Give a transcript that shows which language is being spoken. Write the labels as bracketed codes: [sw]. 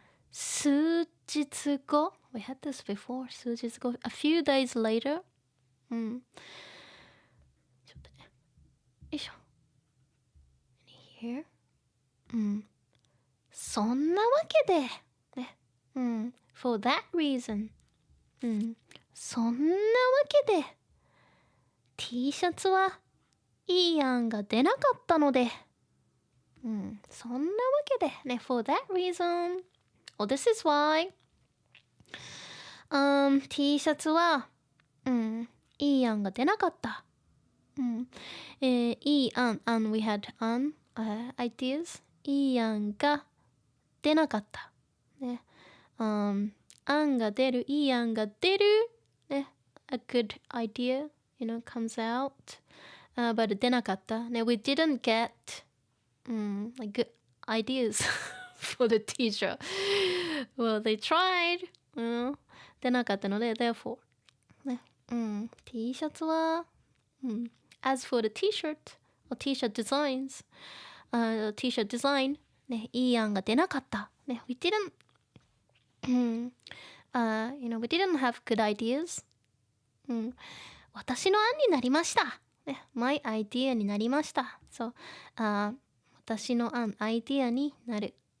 [en] 数日後 We had this before 数日後 A few days later [ja] ちょっとねよいしょ [en] Here [ja] そんなわけでね [en] For that reason [ja] うん。そんなわけで T シャツはいい案が出なかったので、うん、そんなわけでね、 [en] for that reason, or this is why, [ja] T シャツは、いい案が出なかった。いい案、 [en] we had ideas, [ja] いい案が出なかった。ね、案が出る、いい案が出る、ね、 [en] a good idea, comes out, [ja] but 出なかった。 [en] ね、we didn't get, like good ideas for the teacher. Well, they tried, [ja] 出なかったので、 [en] therefore, ね、T シャツは、as for the t-shirt, or t-shirt designs, t-shirt design, ね、 [ja] いい案が出なかった。 [en] ね、we didn't, we didn't have good ideas. [ja] 私の案になりました。ね、 [en] my idea [ja] になりました。そう、私の案、アイディアになる。